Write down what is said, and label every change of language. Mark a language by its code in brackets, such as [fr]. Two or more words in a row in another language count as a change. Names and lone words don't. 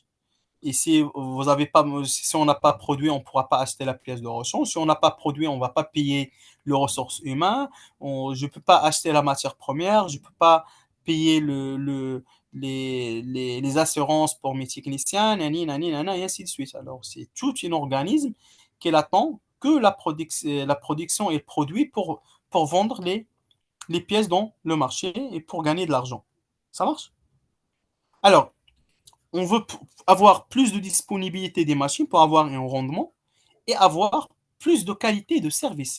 [fr] Et si on n'a pas produit, on ne pourra pas acheter la pièce de rechange. Si on n'a pas produit, on ne va pas payer les ressources humaines. Je ne peux pas acheter la matière première. Je ne peux pas payer les assurances pour mes techniciens, nani, nani, nana, et ainsi de suite. Alors, c'est tout un organisme qui attend que la production est produite pour vendre les pièces dans le marché et pour gagner de l'argent. Ça marche? Alors, on veut avoir plus de disponibilité des machines pour avoir un rendement et avoir plus de qualité de service.